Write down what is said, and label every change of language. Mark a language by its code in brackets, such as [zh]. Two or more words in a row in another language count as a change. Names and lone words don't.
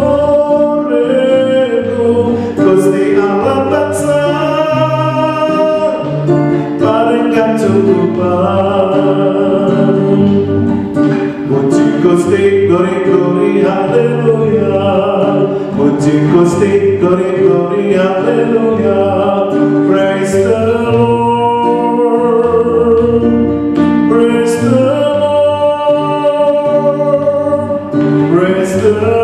[jv] uripku Gusti Allah tansah paring kacukupan Puji Gusti glori haleluya Puji Gusti glori haleluya [en] Praise the Lord Praise the Lord Praise the